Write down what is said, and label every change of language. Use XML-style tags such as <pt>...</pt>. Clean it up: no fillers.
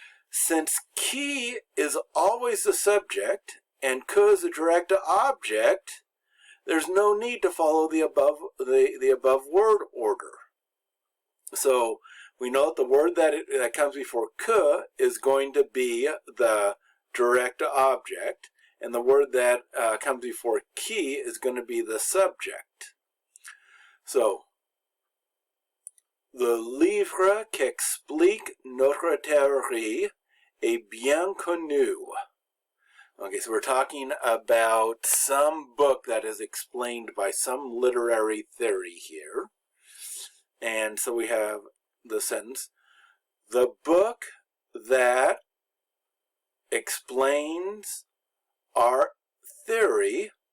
<en>Since qui is always the subject and que is the direct object, there's no need to follow the above word order. So we know that the word that comes before que is going to be the direct object, and the word that comes before qui is going to be the subject.</en> <fr>So, le livre qu'explique notre théorie est bien connu.</fr> <en>Okay, so we're talking about some book that is explained by some literary theory here. And so we have the sentence, the book that explains our theory.</en>